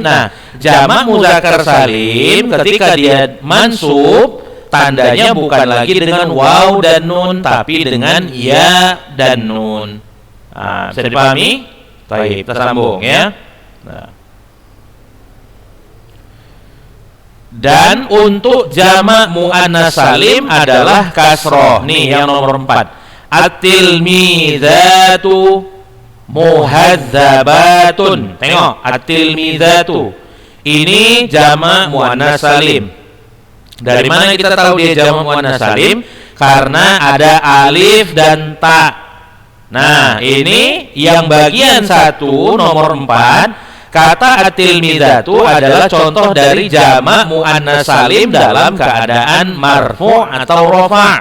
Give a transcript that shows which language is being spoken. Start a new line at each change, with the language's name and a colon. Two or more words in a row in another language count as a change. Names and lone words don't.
Indonesian: Nah, jamak muzakkar salim ketika dia mansub, tandanya bukan lagi dengan waw dan nun, tapi dengan ya dan nun. Nah, bisa dipahami? Baik, kita sambung ya. Nah. Dan untuk jamak muannas salim adalah kasroh. Nih yang nomor 4.
Arabic: التلميذات مهذبات.
Indonesian: Tengok, at-tilmizatu. Ini jamak muannas salim. Dari mana kita tahu dia jamak muannas salim? Karena ada alif dan ta. Nah, ini yang bagian 1 nomor 4. Kata at-tilmizatu adalah contoh dari jamak muannas salim dalam keadaan marfu' atau rafa'.